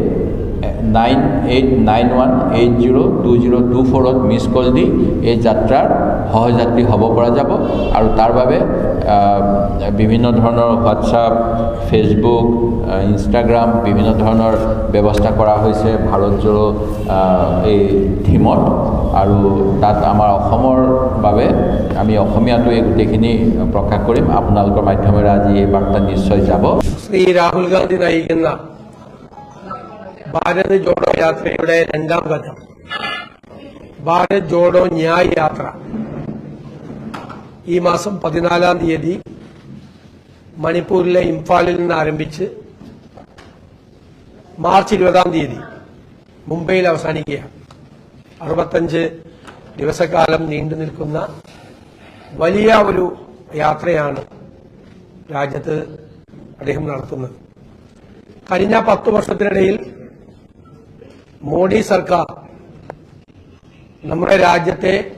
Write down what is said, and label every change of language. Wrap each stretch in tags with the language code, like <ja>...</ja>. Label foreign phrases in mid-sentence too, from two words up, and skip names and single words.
<as>9891802024 মিছ কল দি এই যাত্ৰাৰ সহযাত্ৰী হ'ব পৰা যাব আৰু তাৰ বাবে বিভিন্ন ধৰণৰ হোৱাটছআপ ফেসবুক ইনষ্টাগ্ৰাম বিভিন্ন ধৰণৰ ব্যৱস্থা কৰা হৈছে ভাৰত জোড়ো এই থিমত আৰু তাত আমাৰ অসমৰ বাবে আমি অসমীয়াটো এই গোটেইখিনি প্ৰকাশ কৰিম আপোনালোকৰ মাধ্যমেৰে আজি এই বাৰ্তা নিশ্চয় যাব</as> <ml>ശ്രീ രാഹുൽ ഗാന്ധി നയിക്കുന്ന ഭാരത് ജോഡോ യാത്രയുടെ രണ്ടാം ഘട്ടം ഭാരത് ജോഡോ ന്യായ് യാത്ര ഈ മാസം 14-ാം തീയതി മണിപ്പൂരിലെ ഇംഫാലിൽ നിന്ന് ആരംഭിച്ച് മാർച്ച് 20-ാം തീയതി മുംബൈയിൽ അവസാനിക്കുകയാണ് 65 ദിവസക്കാലം നീണ്ടു നിൽക്കുന്ന വലിയ ഒരു യാത്രയാണ് രാജ്യത്ത് അദ്ദേഹം നടത്തുന്നത് കഴിഞ്ഞ 10 വർഷത്തിനിടയിൽ മോഡി സർക്കാർ നമ്മുടെ രാജ്യത്തെ</ml>